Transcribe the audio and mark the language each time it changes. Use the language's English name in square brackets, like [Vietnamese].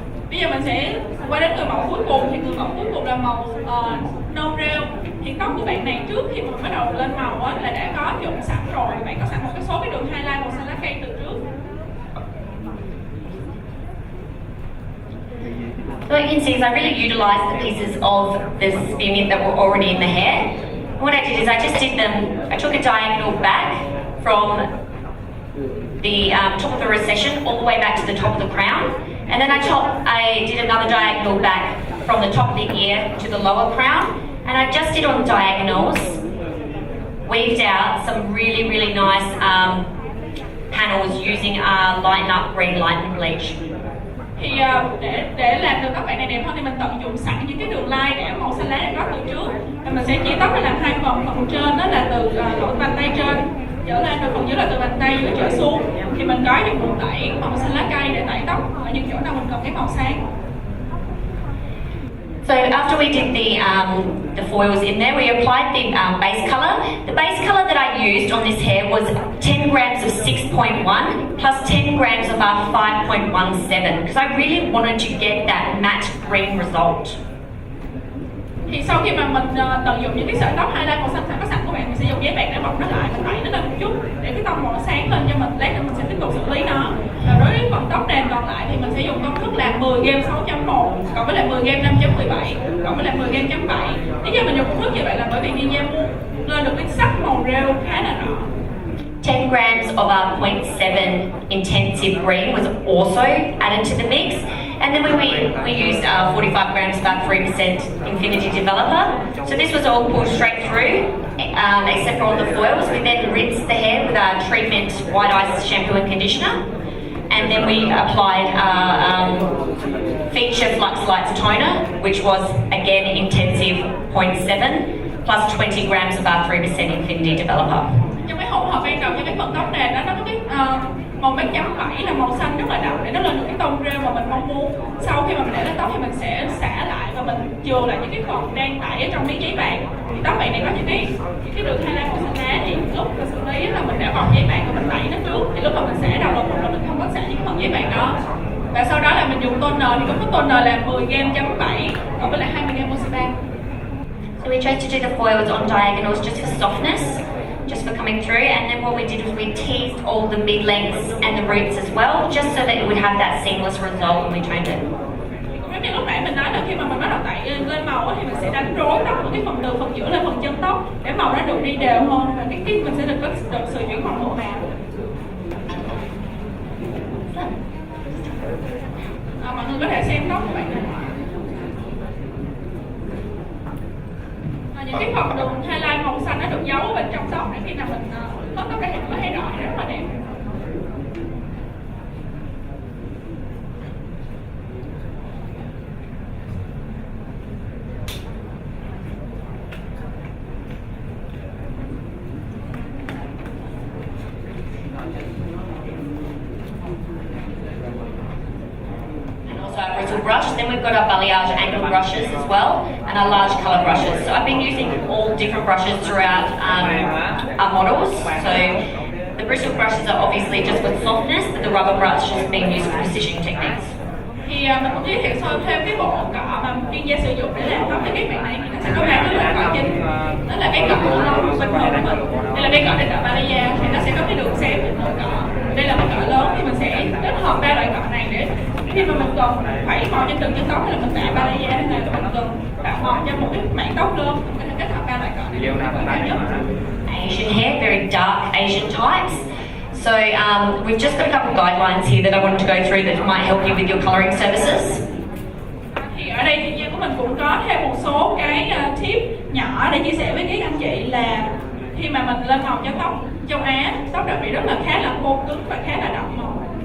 [Vietnamese] Bây giờ mình sẽ qua đến người mẫu cuối cùng, thì người mẫu cuối cùng là màu nâu rêu. Thì tóc của bạn này trước khi mình bắt đầu lên màu á là đã có nhuộm sẵn rồi, bạn có sẵn một cái số cái đường highlight màu xanh lá cây từ trước. [English] So what you can see is I really utilised the pieces of the spearmint that were already in the hair. What I did is I just did them, I took a diagonal back from the top of the recession all the way back to the top of the crown. And then I did another diagonal back from the top of the ear to the lower crown. And I just did on diagonals weaved out some really nice panels using our Lighten Up Green Lightning Bleach. [Vietnamese] Thì để làm được các bạn này đẹp hơn thì mình tận dụng sẵn những cái đường line để màu xanh lá đã có từ trước, và mình sẽ chia tóc ra làm hai phần trên đó là từ lỗ bàn tay trên trở lên, và phần dưới là từ bàn tay dưới trở xuống. Thì mình có dùng bột tẩy màu xanh lá cây để tẩy tóc ở những chỗ nào mình cần cái màu sáng. [English] So after we did the foils in there, we applied the base colour. The base colour that I used on this hair was 10 grams of 6.1 plus 10 grams of our 5.17 because I really wanted to get that matte green result. [Vietnamese] Thì sau khi mà mình tận dụng những cái sợi tóc highlight màu xanh có sẵn của bạn, mình sẽ dùng giấy bạc để bọc nó lại, mình tẩy nó lên một chút để cái tông màu nó sáng lên cho mình. Lát nữa mình sẽ tiếp tục xử lý nó. Và đối với phần tóc nền còn lại thì mình sẽ dùng công thức là 10 game 6.1 cộng với lại 10 game 5.17 cộng với lại 10 game 7. Lý do mình dùng công thức như vậy là bởi vì Nhi muốn lên được cái sắc màu rêu khá là rõ. [English] 10 grams of our 0.7 intensive green was also added to the mix, and then we used 45 grams of our 3% Affinage developer. So this was all pulled straight through, except for all the foils. We then rinsed the hair with our treatment white ice shampoo and conditioner, and then we applied our feature flux lights toner, which was again intensive 0.7 plus 20 grams of our 3% Affinity developer. [Vietnamese] Trong cái hỗn hợp ban đầu cho cái phần tóc nền đó, nó có cái màu mét chấm vảy là màu xanh rất là đậm để nó lên được cái tông rêu mà mình mong muốn. Sau khi mà mình để lên tóc thì mình sẽ xả lại và mình chừa lại những cái phần đang tải ở trong miếng giấy bạc. Thì tóc bạn này có những cái đường highlight màu xanh lá, thì lúc mình xử lý là mình đã bọc giấy bạc và mình tẩy nó trước. Thì lúc mà mình xả đầu lột là mình không có xả những phần giấy bạc đó. Và sau đó là mình dùng toner, thì công thức toner là 10 gam chấm 7 cộng với lại 20 gam Moseban. [English] So we tried to do the foils on diagonals just for softness, just for coming through, and then what we did was we teased all the mid-lengths and the roots as well, just so that it would have that seamless result when we toned it. [Vietnamese] Giống như lúc nãy mình nói là khi mà mình bắt đầu tẩy lên màu thì mình sẽ đánh rối tóc của cái phần từ phần giữa lên phần chân tóc để màu nó được đi đều hơn, và cái mình sẽ được sự chuyển换màu màu. Mọi người có thể xem tóc của bạn này. Những cái phần đường highlight màu xanh nó được giấu ở bên trong tóc để khi nào mình hớt tóc ra thì nó thấy rõ, rất là đẹp. [English] Our bristle brush, then we've got our balayage angle brushes as well, and our large colour brushes. So I've been using all different brushes throughout our models. So the bristle brushes are obviously just with softness, but the rubber brush is being used for precision techniques. [Vietnamese] Thì mình cũng giới thiệu thêm cái bộ cọ mà chuyên gia sử dụng để làm tóc cho các bạn này, thì nó sẽ có ba cái loại cọ chính. Đó là cái cọ bình thường của mình, đây là cái cọ để cọ Balaya, thì nó sẽ có cái đường xém trên cọ. Đây là cái cọ lớn, thì mình sẽ kết hợp ba loại cọ này để khi mà mình cần phải màu trên từng chân tóc là mình tạo Balaya này, mình cần tạo màu cho một cái mảng tóc lớn, mình có thể kết hợp ba loại cọ này. [English] Asian hair, very dark Asian types. So we've just got a couple of guidelines here that I wanted to go through that might help you with your colouring services. [Vietnamese] Thì ở đây chuyên gia của mình cũng có thêm một số cái tip nhỏ để chia sẻ với các anh chị là khi mà mình lên màu cho tóc châu Á, tóc đặc biệt rất là khá là khô cứng và khá là đậm màu.